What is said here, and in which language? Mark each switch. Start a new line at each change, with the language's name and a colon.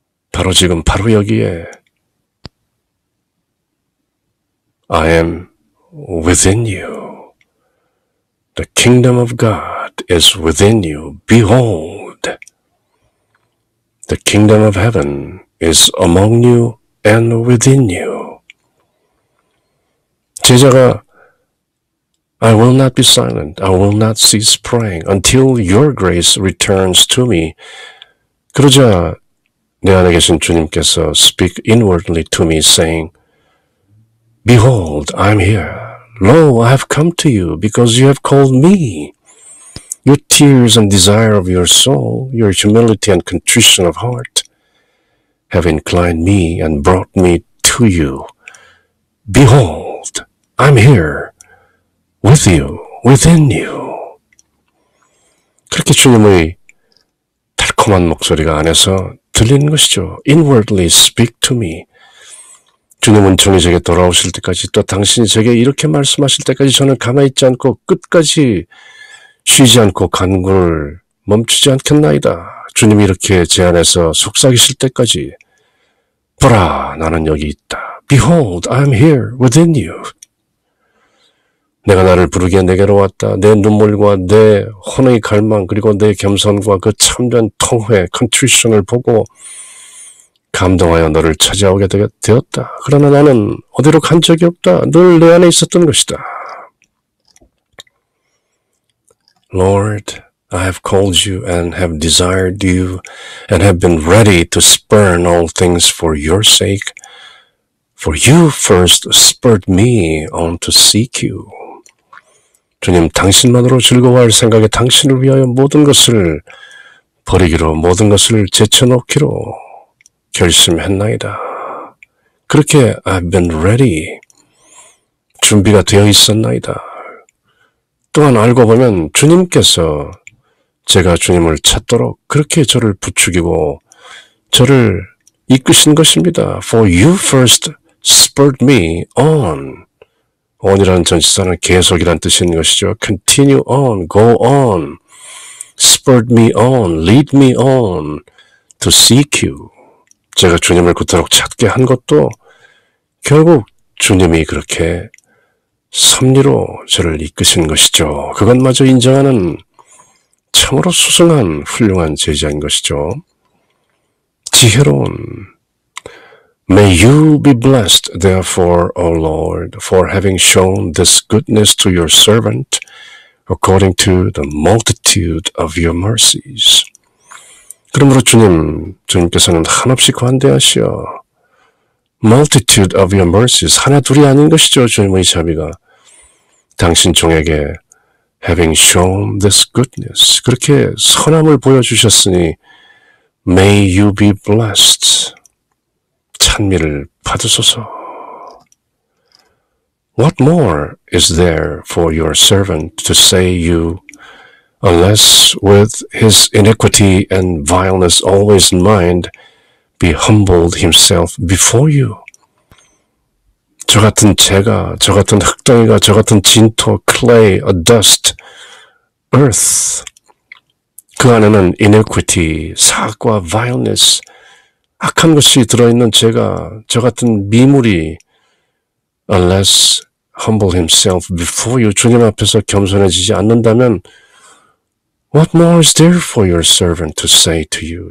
Korean: 바로 지금, 바로 여기에
English: I am within you. The kingdom of God is within you. Behold, the kingdom of heaven is among you and within you.
Korean: 제자가
English: I will not be silent. I will not cease praying until your grace returns to me.
Korean: 그러자 내 안에 계신 주님께서
English: speak inwardly to me saying, Behold, I am here. Lo, I have come to you because you have called me. Your tears and desire of your soul, your humility and contrition of heart have inclined me and brought me to you. Behold, I'm here with you, within you.
Korean: 그렇게 주님의 달콤한 목소리가 안에서 들리는 것이죠.
English: Inwardly speak to me.
Korean: 주님은 종이 제게 돌아오실 때까지, 또 당신이 제게 이렇게 말씀하실 때까지 저는 가만히 있지 않고 끝까지 쉬지 않고 간구를 멈추지 않겠나이다. 주님이 이렇게 제 안에서 속삭이실 때까지 보라, 나는 여기 있다.
English: Behold, I am here within you.
Korean: 내가 나를 부르기에 내게로 왔다. 내 눈물과 내 혼의 갈망, 그리고 내 겸손과 그 참된 통회, contrition을 보고 감동하여 너를 찾아오게 되었다. 그러나 나는 어디로 간 적이 없다. 늘 내 안에 있었던 것이다.
English: Lord, I have called you and have desired you and have been ready to spurn all things for your sake. For you first spurred me on to seek you.
Korean: 주님, 당신만으로 즐거워할 생각에 당신을 위하여 모든 것을 버리기로, 모든 것을 제쳐놓기로 결심했나이다. 그렇게
English: I've been ready.
Korean: 준비가 되어 있었나이다. 또한 알고 보면 주님께서 제가 주님을 찾도록 그렇게 저를 부추기고 저를 이끄신 것입니다.
English: For you first spurred me on.
Korean: on이라는 전치사는 계속이란 뜻이 있는 것이죠.
English: Continue on, go on, spurred me on, lead me on to seek you.
Korean: 제가 주님을 그토록 찾게 한 것도 결국 주님이 그렇게 섭리로 저를 이끄신 것이죠. 그것마저 인정하는 참으로 수승한 훌륭한 제자인 것이죠. 지혜로운,
English: May you be blessed, therefore, O Lord, for having shown this goodness to your servant, according to the multitude of your mercies.
Korean: 그러므로 주님께서는 한없이 관대하시어
English: multitude of your mercies,
Korean: 하나 둘이 아닌 것이죠. 주님의 자비가 당신 종에게
English: having shown this goodness,
Korean: 그렇게 선함을 보여주셨으니
English: may you be blessed,
Korean: 찬미를 받으소서.
English: What more is there for your servant to say you, unless with his iniquity and vileness always in mind, be humbled himself before you?
Korean: 저 같은 재가, 저 같은 흙덩이가, 저 같은 진토,
English: clay, a dust, earth,
Korean: 그 안에는
English: iniquity,
Korean: 사악과
English: vileness,
Korean: 악한 것이 들어있는 제가, 저 같은 미물이
English: unless humble himself before you,
Korean: 주님 앞에서 겸손해지지 않는다면
English: what more is there for your servant to say to you?